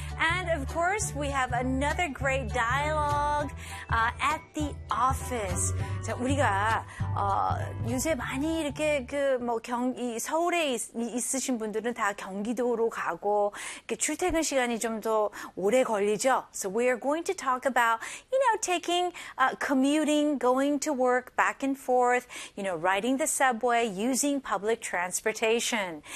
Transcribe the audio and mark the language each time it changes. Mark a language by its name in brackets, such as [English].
[English] And of course, we have another great dialogue at the office. [Korean] 자, 우리가 요새 많이 이렇게 그 뭐 서울에 있으신 분들은 다 경기도로 가고 이렇게 출퇴근 시간이 좀 더 오래 걸리죠. [English] So we are going to talk about, you know, taking commuting, going to work back and forth, you know, riding the subway, using public transportation.